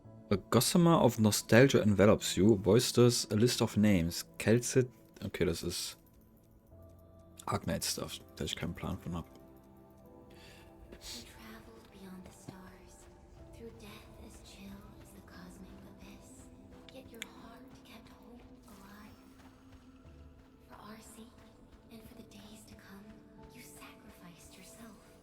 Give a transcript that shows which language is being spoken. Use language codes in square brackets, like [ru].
[en] A gossamer of nostalgia envelops you. Voices a list of names. Kelsit. [de] Okay, das ist Arknights Stuff, da ich keinen Plan von habe. [en] You traveled beyond the stars, through death as chill as the cosmic abyss. Yet your heart kept hope alive. For our sake, and for the days to come, you sacrificed yourself.